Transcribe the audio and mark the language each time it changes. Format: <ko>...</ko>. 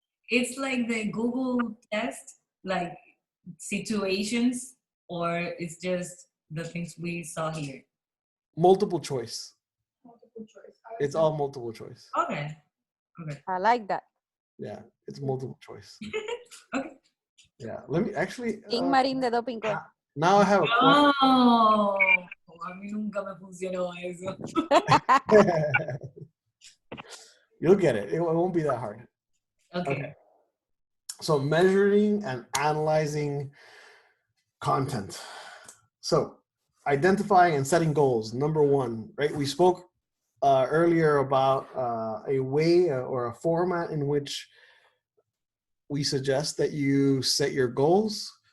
<en>It's like the Google test, like situations, or it's just the things we saw here? Multiple choice. Multiple choice. It's all multiple choice. Okay. I like that. Yeah, it's multiple choice. Okay. Yeah, let me actually. King Marín de Doping. Now I have a question.</en> <es>Oh, a mí nunca me funcionó eso.</es> <en>You'll get it. It won't be that hard. Okay. So measuring and analyzing content. So identifying and setting goals. Number 1, right? We spoke earlier about a way or a format in which we suggest that you set your goals.</en>